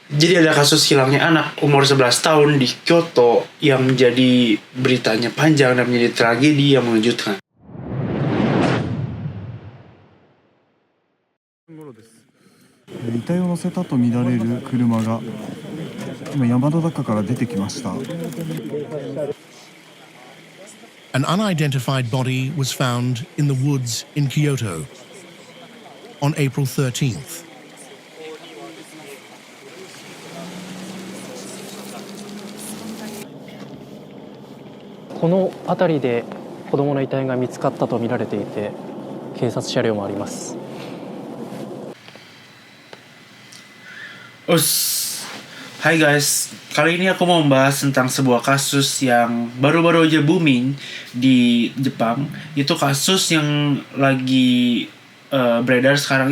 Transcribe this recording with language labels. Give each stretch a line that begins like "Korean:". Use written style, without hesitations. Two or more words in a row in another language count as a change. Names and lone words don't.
Indonesian: Jadi ada kasus hilangnya anak umur 11 tahun di Kyoto yang menjadi beritanya panjang dan menjadi tragedi yang mengejutkan.
Japanese: 遺体を乗せたとみられる車が今山の中から出てきました。
English: An unidentified body was found in the woods in Kyoto on April 13th.
Japanese: この辺りで子供の遺体が見つかったとみられていて、警察車両もあります。
Indonesian: Hai guys, kali ini aku mau membahas tentang sebuah kasus yang baru-baru aja booming di Jepang. Itu kasus yang lagi beredar sekarang.